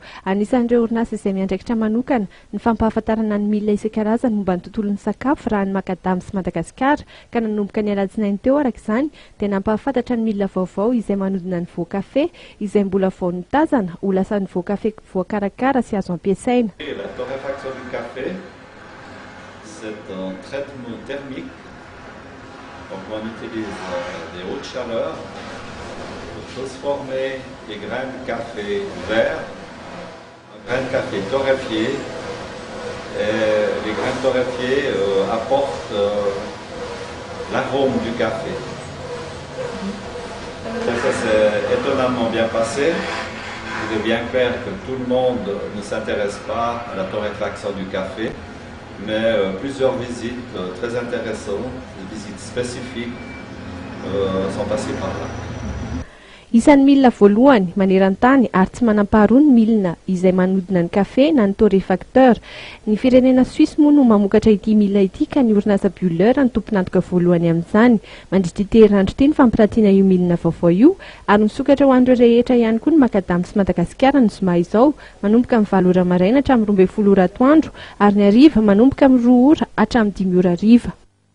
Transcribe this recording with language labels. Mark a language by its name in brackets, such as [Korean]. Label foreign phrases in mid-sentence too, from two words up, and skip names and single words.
[Malagasy] Anisan'ireo orinasa izay miandraikitra manokana ny fampahafantarana ny milina isan-karazany momba ny tontolon'ny sakafo raha ny makadamy sy Madagasikara ka nanomboka ny alatsinainy teo araka izany dia nampahafantatra ny milina vaovao izay manodina ny voan-kafe izay mbola vao nitazana ho lasa ny voan-kafe voakarakara sy azo ampiasaina. [French] C'est un traitement thermique, donc on utilise des hautes chaleurs pour transformer les grains de café verts en grains de café torréfiés. Et les grains torréfiés apportent l'arôme du café. Ça s'est étonnamment bien passé. Il est bien clair que tout le monde ne s'intéresse pas à la torréfaction du café. Mais plusieurs visites très intéressantes, des visites spécifiques sont passées par là. [Malagasy] Isan'ny milina voalohany maneran-tany ary tsy manampaharoa ny milina izay manodina ny kafe na ny torréfacteur. Ny firenena Suisse moa no mamokatra ity milina ity ka ny orinasa Buller ny tompon'antoka voalohany amin'izany. Mandritra ity herinandro ity ny fampirantiana io milina vaovao io ary misokatra ho an'ireo rehetra ihany koa ny makadamy sy Madagasikara ny zoma izao manomboka amin'ny 7 ora maraina hatramin'ny 12 ora atoandro ary ny hariva manomboka amin'ny 2 ora hatramin'ny 5 ora hariva.